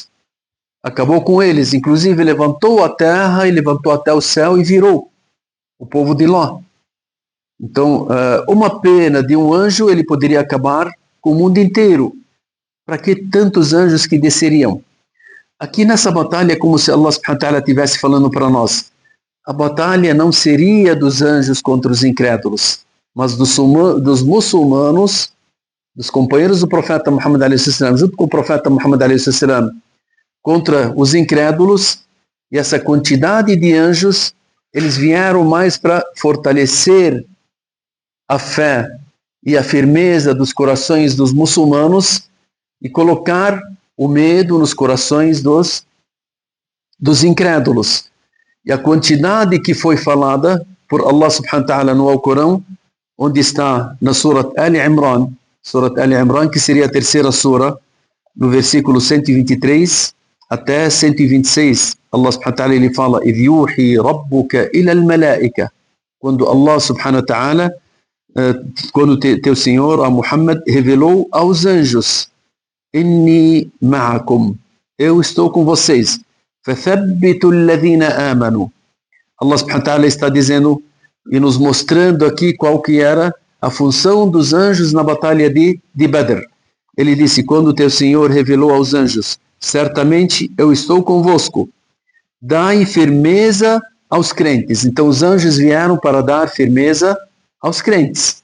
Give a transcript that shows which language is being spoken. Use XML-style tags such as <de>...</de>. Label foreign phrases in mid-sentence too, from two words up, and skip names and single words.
<pt>Acabou com eles, inclusive levantou a terra e levantou até o céu e virou o povo de Ló. Então, uma pena de um anjo, ele poderia acabar com o mundo inteiro. Para que tantos anjos que desceriam? Aqui nessa batalha é como se</pt> <ar>الله سبحانه وتعالى</ar> <pt>estivesse falando para nós: a batalha não seria dos anjos contra os incrédulos, mas dos muçulmanos, dos companheiros do profeta Muhammad a.s., junto com o profeta Muhammad a.s., contra os incrédulos. E essa quantidade de anjos, eles vieram mais para fortalecer a fé e a firmeza dos corações dos muçulmanos e colocar o medo nos corações dos incrédulos. E a quantidade que foi falada por</pt> <ar>الله سبحانه وتعالى</ar> <pt>no Alcorão, onde está na Surat Al-Imran, que seria a terceira sura, no versículo 123 até 126,</pt> <ar>الله سبحانه وتعالى</ar> <pt>ele fala:</pt> <ar>إِذْ يُوحِي رَبُّكَ إِلَى الْمَلَائِكَةِ, quando الله سبحانه وتعالى,</ar> <pt>quando teu Senhor, a Muhammad, revelou aos anjos:</pt> <ar>إِنِّي مَعَكُمْ,</ar> <pt>eu estou com vocês.</pt> <ar>فَثَبِّتُوا الَّذِينَ آمَنُوا. الله سبحانه وتعالى</ar> <pt>está dizendo e nos mostrando aqui qual que era a função dos anjos na batalha de Badr. Ele disse: quando teu Senhor revelou aos anjos: certamente eu estou convosco, dai firmeza aos crentes. Então os anjos vieram para dar firmeza aos crentes.</pt>